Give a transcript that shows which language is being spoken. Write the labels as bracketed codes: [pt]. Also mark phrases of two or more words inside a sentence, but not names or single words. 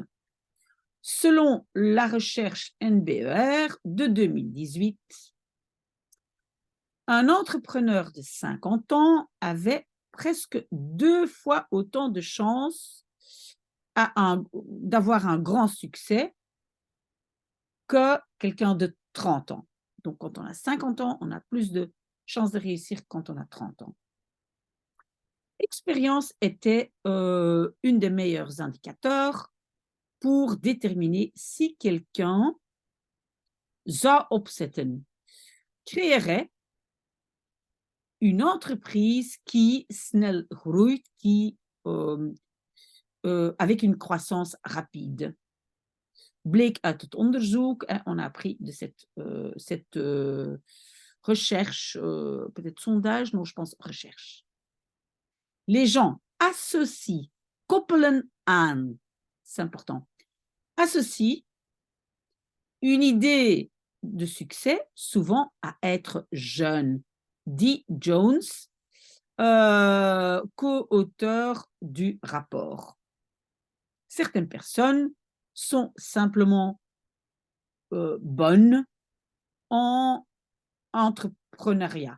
[fr] Selon la recherche NBER de 2018, un entrepreneur de 50 ans avait presque 2 fois autant de chances d'avoir un grand succès que quelqu'un de 30 ans. Donc, quand on a 50 ans, on a plus de chances de réussir quand on a 30 ans. L'expérience était une des meilleurs indicateurs pour déterminer si quelqu'un [nl] zou opzetten, [fr] créerait une entreprise qui [nl] snel groeit, [fr] avec une croissance rapide. [nl] Bleek uit het onderzoek, [fr] on a appris de cette recherche, peut-être sondage, non, je pense recherche. Les gens associent, [nl] koppelen aan, [fr] c'est important, associent une idée de succès souvent à être jeune, dit Jones, co-auteur du rapport. Certaines personnes sont simplement bonnes en entrepreneuriat.